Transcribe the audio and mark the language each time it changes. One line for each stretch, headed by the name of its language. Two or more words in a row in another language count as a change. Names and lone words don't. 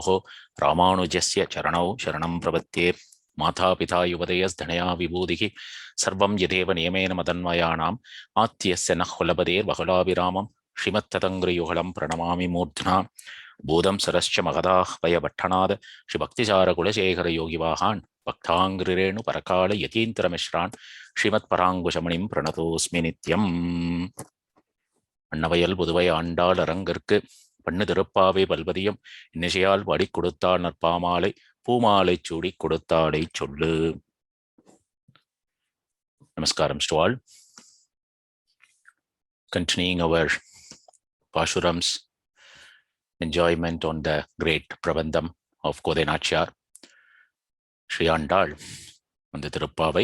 Sanskrit: रामानुजस्य चरणौ शरणं प्रपद्ये मातापिता युवतयस्तनया विभूतिः सर्वं यदेव नियमेन मदन्वयानाम् आत्यस्य नः कुलपतेर्बहुलाभिरामं श्रीमत्तदङ्घ्रियुगलं प्रणमामि मूर्ध्ना बोधं सरश्च महदाह्वयभट्टनाद श्रीभक्तिसारकुलशेखरयोगिवाहान् भक्ताङ्घ्रिरेणु परकाल यतीन्द्रमिश्रान् श्रीमत्पराङ्कुशमणिं प्रणतोऽस्मि नित्यम्.
Tamil: அன்னவயல் புதுவை ஆண்டாள் அரங்கற்கு பண்ணு திருப்பாவை பல்வதியம் இன்னிசையால் பாடி கொடுத்தாள் நற்பாமாலை பூமாலை சூடி கொடுத்தாளை சொல்லு.
English: Namaskaram to all. Continuing our Pashuram's enjoyment on the great Prabandham of Kodenachar, Sri Andal on the Thiruppavai.